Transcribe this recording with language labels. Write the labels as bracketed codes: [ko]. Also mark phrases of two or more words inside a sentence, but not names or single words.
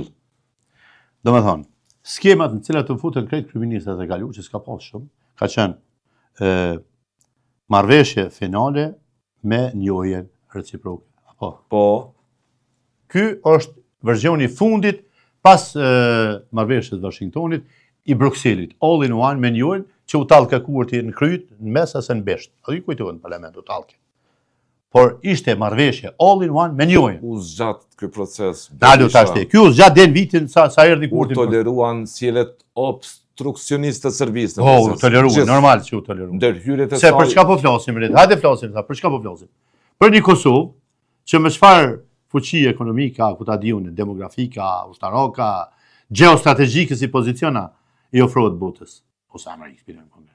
[sq] Domethënë, skemat në cilat të futën krejt kryeministrat e kaluar që s'ka pas shumë, ka qenë marrëveshje finale me njohjen reciproke. Po. Ky është versioni i fundit pas marrëveshjes Washingtonit i Brukselit, [en] all in one [sq] me njohjen që u tallë Kurti në Kryt, në mes ose në Besht. Ai kujtohet në parlament u tallë. Por ishte marrëveshje [en] all in one [sq] me njohjen. U zgjat ky proces. Dalu tash te. Ky u zgjat den vitin sa erdhi Kurti. U toleruan sjelljet obstruksionistë të Serbisë. U toleruan, normal që u toleruan. Ndërhyrjet e saj. Se për çka po flasim le? Hajde flasim sa, për çka po flasim? Për një Kosovë që me çfarë fuqi ekonomika, ku ta diun, demografika, ushtaraka, geostrategjike si poziciona i ofrohet botës ose Amerikës për konkret.